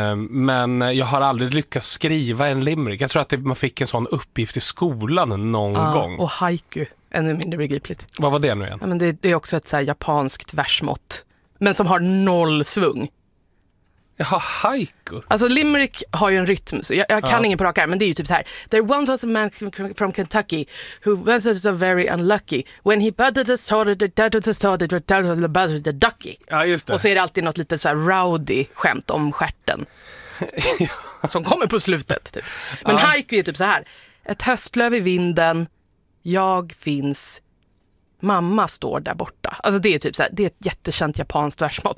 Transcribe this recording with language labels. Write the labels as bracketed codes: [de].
[sv] Men jag har aldrig lyckats skriva en limerick. Jag tror att man fick en sån uppgift i skolan någon gång. Och haiku, ännu mindre begripligt. Vad var det nu igen? Ja, men det är också ett så här japanskt versmått, men som har noll svung. Jaha, haiku? Alltså limerick har ju en rytm, så jag kan ingen på raka här, men det är ju typ så här. [en] There once was a man from Kentucky who was so very unlucky when he butted a ducky. [sv] Ja, just det. Och så är det alltid något lite så här rowdy skämt om stjärten som kommer på slutet. Typ. Men haiku är typ så här. Ett höstlöv i vinden, jag finns... Mamma står där borta. Alltså det är typ så här, det är ett jättekänt japanskt versmått.